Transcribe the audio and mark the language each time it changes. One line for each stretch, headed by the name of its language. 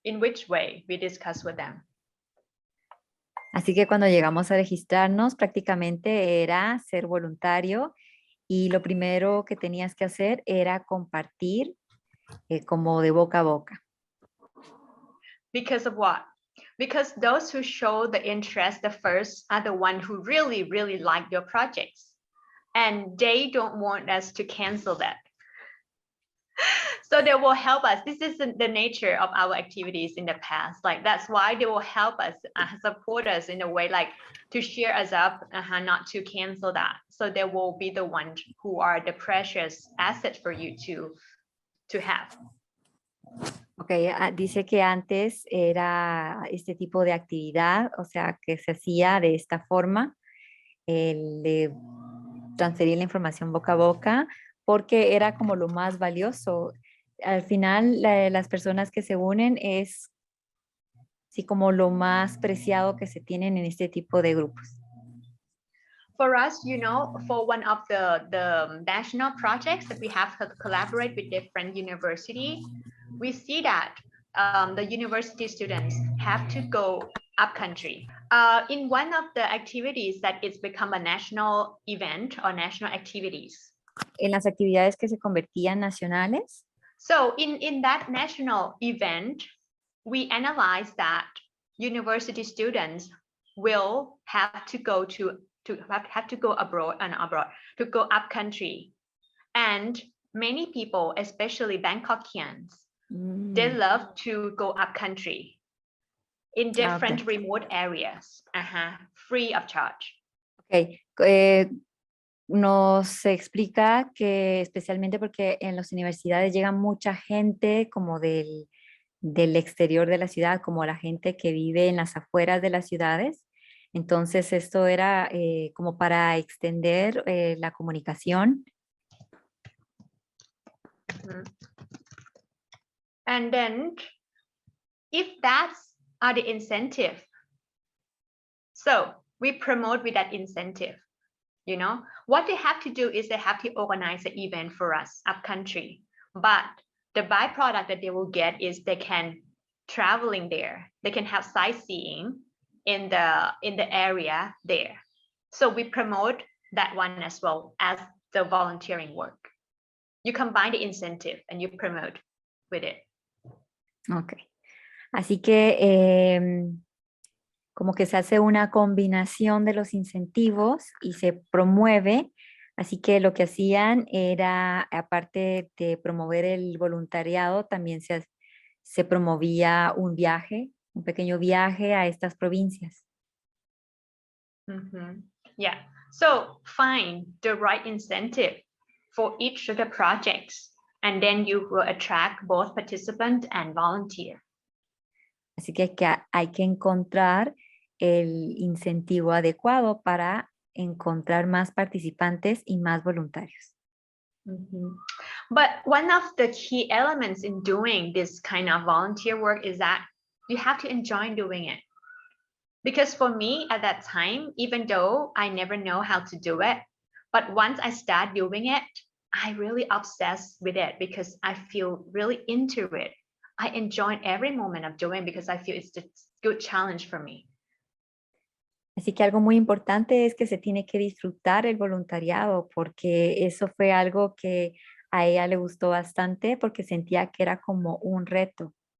English: In which way? We discuss with them.
Spanish: Así que cuando llegamos a registrarnos, prácticamente era ser voluntario, y lo primero que tenías que hacer era compartir como de boca a boca.
English: Because of what? Because those who show the interest the first are the ones who really, really like your projects. And they don't want us to cancel that. So they will help us. This is the nature of our activities in the past. Like that's why they will help us, support us in a way, like to cheer us up, not to cancel that. So they will be the ones who are the precious asset for you to have.
Spanish: Ok, dice que antes era este tipo de actividad, o sea, que se hacía de esta forma, el de transferir la información boca a boca, porque era como lo más valioso. Al final, las personas que se unen es sí como lo más preciado que se tienen en este tipo de grupos.
English: For us, for one of the national projects that we have to collaborate with different universities, we see that the university students have to go up country. In one of the activities that it's become a national event or national activities.
Spanish: En las actividades que se convertían nacionales.
English: So in that national event, we analyze that university students will have to go to go abroad, to go up country. And many people, especially Bangkokians, they love to go up country in different remote areas, free of charge. Okay.
Spanish: Nos explica que especialmente porque en las universidades llega mucha gente como del exterior de la ciudad, como la gente que vive en las afueras de las ciudades. Entonces esto era como para extender la comunicación.
English: And then if that's the incentive, so we promote with that incentive. What they have to do is they have to organize an event for us up country, but the byproduct that they will get is they can traveling there, they can have sightseeing in the area there. So we promote that one as well as the volunteering work. You combine the incentive and you promote with it. Okay.
Spanish: Así que como que se hace una combinación de los incentivos y se promueve. Así que lo que hacían era, aparte de promover el voluntariado, también se promovía un viaje, un pequeño viaje a estas provincias.
English: Yeah, so find the right incentive for each of the projects, and then you will attract both participant and volunteer.
Spanish: Así que hay que encontrar el incentivo adecuado para encontrar más participantes y más voluntarios.
English: But one of the key elements in doing this kind of volunteer work is that you have to enjoy doing it. Because for me at that time, even though I never know how to do it, but once I start doing it, I really obsessed with it because I feel really into it. I enjoy every moment of doing it because I feel it's a good challenge for me.
Spanish: Así que algo muy importante es que se tiene que disfrutar el voluntariado, porque eso fue algo que a ella le gustó bastante porque sentía que era como un reto.